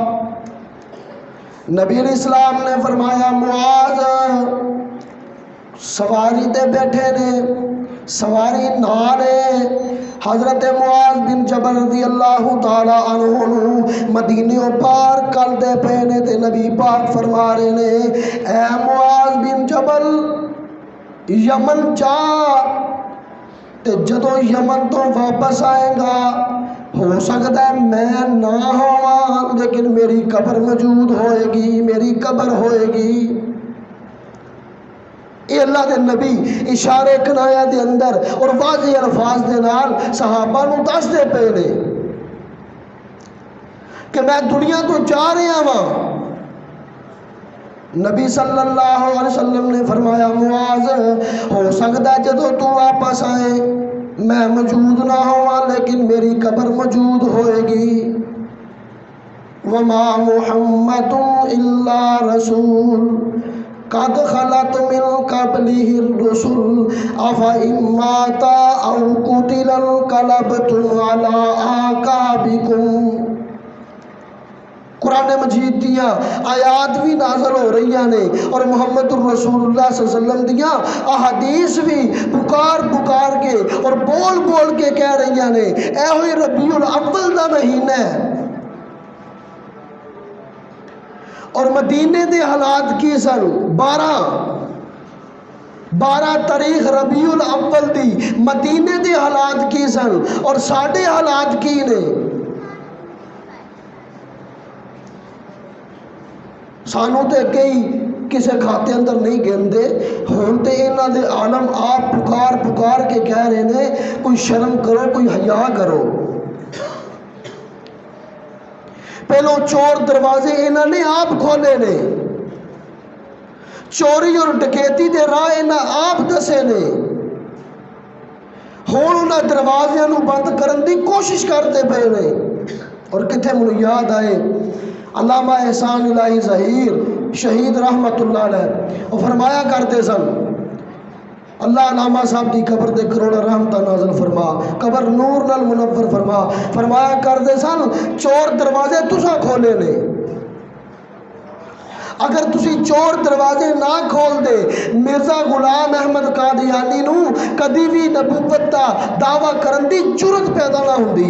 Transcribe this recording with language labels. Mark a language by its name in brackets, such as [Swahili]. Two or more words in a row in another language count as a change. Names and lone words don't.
[Punjabi] نبی علیہ السلام نے فرمایا معاذ سواری تے بیٹھے نے، سواری نال ہے۔ حضرت معاذ بن جبل [Arabic] رضی اللہ تعالی عنہ [Punjabi] نو مدینیوں پار کر دے پے نے، تے نبی پاک فرما رہے نے اے معاذ بن جبل یمن جا، تے جدو یمن تو واپس آئے گا ہو سکتا ہے میں نہ ہوا لیکن میری قبر موجود ہوئے گی، میری قبر ہوئے گی۔ اے اللہ دے نبی اشارے کنایا دے اندر اور واضح الفاظ دے نال صحابہ نو دس دے پے نے کہ میں دنیا تو جا رہا ہاں، نبی [Arabic] صلی اللہ علیہ وسلم [Punjabi] نے فرمایا معاذ ہو سکتا ہے جدو تو واپس آئے میں موجود نہ ہوا لیکن میری قبر موجود ہوئے گی [Arabic] وما محمد الا رسول قد خلت من قبله الرسل افإن مات او قتل انقلبتم على اعقابكم۔ [Punjabi] قرآن مجید دیاں آیات بھی نازل ہو رہی نے اور [Arabic] محمد الرسول اللہ صلی اللہ علیہ وسلم [Punjabi] دیاں احادیث بھی پکار پکار کے اور بول بول کے کہہ رہی نے اے ہوئی ربیع الاول دا مہینہ ہے۔ اور مدینے دے حالات کی سن 12 تاریخ ربیع الاول دی مدینے دے حالات کی سن اور ساڈے حالات کی نے۔ سانو تے کئی کسے کھاتے اندر نہیں گندے ہون تے انہاں دے عالم آپ پکار پکار کے کہہ رہے نے کوئی شرم کرو کوئی حیا کرو۔ پہلو چور دروازے انہاں نے آپ کھولے نے، چوری اور ڈکیتی دے راہ انہاں آپ دسے نے، ہون انہاں دروازیاں نو بند کرن دی کوشش کرتے پے نے۔ اور کتھے مجھے یاد آئے علامہ احسان الہی ظہیر شہید [Arabic] رحمت اللہ علیہ [Punjabi] وہ فرمایا کرتے سن اللہ علامہ صاحب دی قبر دے کروڑ رحمتہ نازل فرما قبر نور نال منور فرما فرمایا کرتے سن چور دروازے تساں کھولے نے، اگر تسی چور دروازے نہ کھول دے مرزا غلام احمد قادیانی نو کدی بھی نبوت دا دعویٰ کرن دی جرت پیدا نہ ہوندی۔